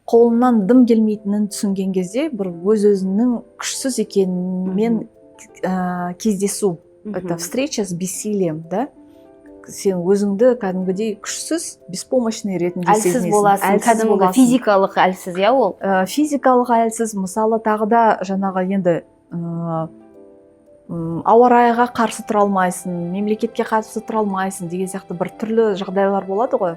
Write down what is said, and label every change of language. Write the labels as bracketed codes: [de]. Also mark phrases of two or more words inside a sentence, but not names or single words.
[kk] қолынан дым келмейтінін түсінген кезде бір өз-өзінің күшсіз екенімен кездесу. [ru] Это встреча с бессилием, да? [kk] Сен өзіңді кәдімгідей күшсіз, беспомощный ретінде сезінесің. Әлсіз боласың, кәдімгі физикалық әлсіз, иә ол? Физикалық әлсіз, мысалы тағы да жаңағы енді ауа райға қарсы тұра алмайсың, мемлекетке қарсы тұра алмайсың деген сияқты бір түрлі жағдайлар болады ғой.